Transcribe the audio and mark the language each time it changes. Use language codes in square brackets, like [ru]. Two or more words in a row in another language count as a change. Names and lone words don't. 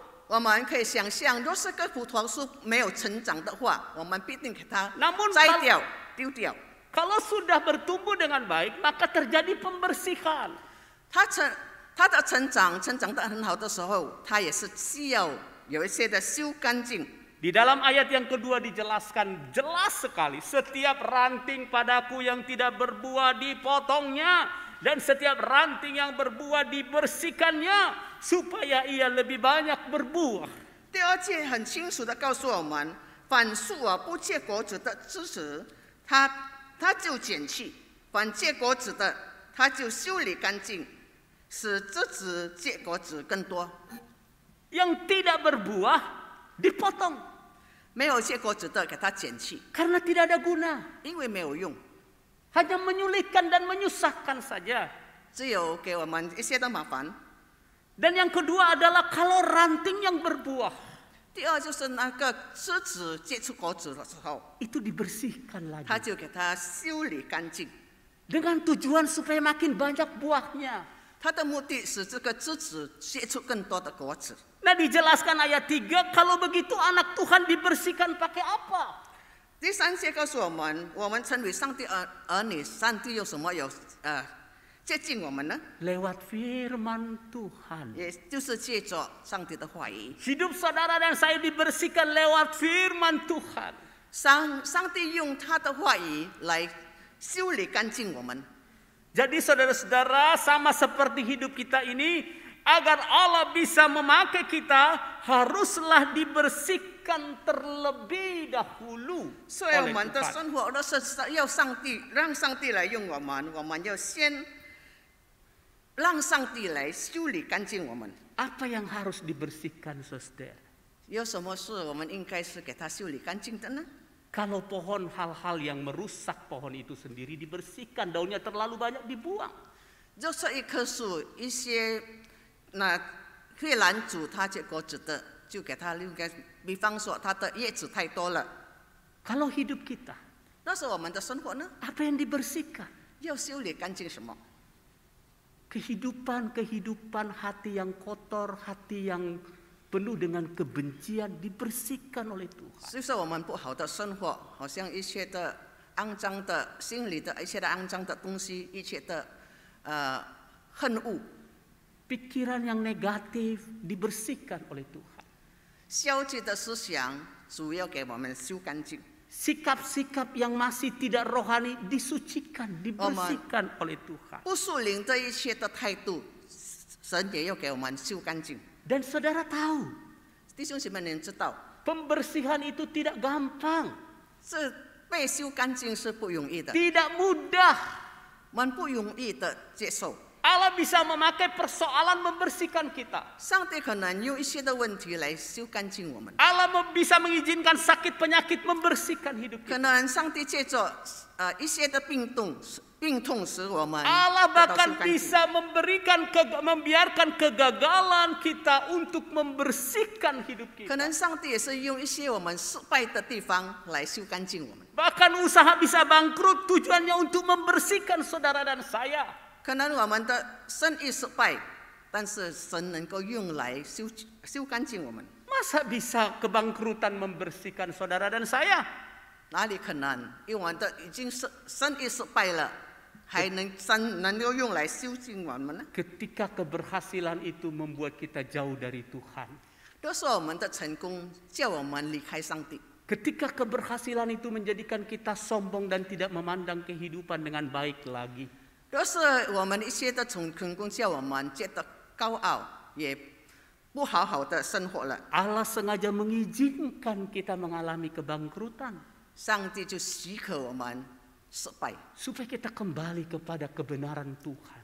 [zh] 我们可以想象，若是个葡萄树没有成长的话，我们必定给它 [id] Namun [zh] 摘掉、丢掉。 [id] Kalau sudah bertumbuh dengan baik, maka terjadi pembersihan. [zh] 它的成长得很好的时候，它也是需要有一些的修干净。 [id] Di dalam ayat yang kedua dijelaskan jelas sekali, setiap ranting padaku yang tidak berbuah dipotongnya, dan setiap ranting yang berbuah dibersihkannya, supaya ia lebih banyak berbuah. [zh] 第二节很清楚的告诉我们，凡树不结果子的枝子，它就剪去；凡结果子的，它就修理干净，使枝子结果子更多。 [id] Yang tidak berbuah dipotong [zh] 没有结果子的，给它剪去， [id] karena tidak ada guna, [zh] 因为没有用， [id] hanya menyulitkan dan menyusahkan saja. [zh] 只有给我们一些的麻烦。 [id] Dan yang kedua adalah kalau ranting yang berbuah [zh] 第二就是那个枝子结出果子的时候， [id] itu dibersihkan [zh] 它 [id] lagi [zh] 就给它修理干净。 [id] dengan tujuan supaya makin banyak buahnya. [zh] 它的目的使这个枝子结出更多的果子。 [id] Nah, dijelaskan ayat 3, kalau begitu anak Tuhan dibersihkan pakai apa? [zh] 第三节告诉我们成为上帝儿女，上帝用什么接近我们呢？ [id] Lewat firman Tuhan. [zh] 也就是借着上帝的话语。 [id] Hidup saudara dan saya dibersihkan lewat firman Tuhan. [zh] 上帝用他的话语来修理干净我们。 [id] Jadi saudara-saudara, sama seperti hidup kita ini, agar Allah bisa memakai kita, haruslah dibersihkan terlebih dahulu [zh] 所以我 [id] oleh [zh] 们的 [id] Tuhan. [zh] 生活都是要让上帝来用我们要先让上帝来修理干净我们。 [id] Apa yang harus dibersihkan, saudara? [zh] 有什么事我们应该是给他修理干净的呢？ [id] Kalau pohon, hal-hal yang merusak pohon itu sendiri dibersihkan, daunnya terlalu banyak dibuang. [zh] 就是一棵树，一些会拦阻它结果子的，就给它留个，比方说它的叶子太多了。 [id] Kalau hidup kita, [zh] 那是我们的生活呢， [id] apa yang dibersihkan? [zh] 要修理干净什么？ [id] Kehidupan hati yang kotor, hati yang penuh dengan kebencian dibersihkan oleh Tuhan. [zh] 就是我们不好的生活，好像一切的肮脏的心里的一切的肮脏的东西，一切的恨恶， [id] Pikiran yang negatif dibersihkan oleh Tuhan. [zh] 消极的思想，主要给我们修干净。 [id] Sikap-sikap yang masih tidak rohani disucikan, dibersihkan oleh Tuhan. [zh] 不属灵的一切的态度，神也要给我们修干净。 [id] Dan saudara tahu, [zh] 弟兄姐妹，您知道， [id] pembersihan itu tidak gampang, [zh] 这被修干净是不容易的， [id] tidak mudah. [zh] 我们不容易的接受。 [id] Allah bisa memakai persoalan membersihkan kita. [zh] 上帝可能用一些的问题来修干净我们， [id] Allah bisa mengizinkan sakit penyakit membersihkan hidup [zh] 可 [id] kita. [zh] 能上帝借着一些的病痛病痛使我们 [id] Allah [zh] 得到 [id] bahkan [zh] 修干净。 [id] bisa membiarkan kegagalan kita untuk membersihkan hidup [zh] 可 [id] kita. [zh] 能上帝也是用一些我们失败的地方来修干净我们。 [id] Bahkan usaha bisa bangkrut tujuannya untuk membersihkan saudara dan saya. [zh] 可能我们的生意失败，但是神能够用来修干净我们。 [id] Masa bisa kebangkrutan membersihkan saudara dan saya? [zh] 哪里可能？因为我们的已经生意失败了，还能够用来修净我们呢？ [id] Ketika keberhasilan itu membuat kita jauh dari Tuhan. [zh] 都是我们的成功叫我们离开上帝。 [id] Ketika keberhasilan itu menjadikan kita sombong dan tidak memandang kehidupan dengan baik lagi. [zh] 都是我们一些的成功叫我们觉得高傲，也不好好的生活了。 [id] Allah sengaja mengizinkan kita mengalami kebangkrutan. [zh] 上帝就许可我们失败， [id] Supaya kita kembali kepada kebenaran Tuhan.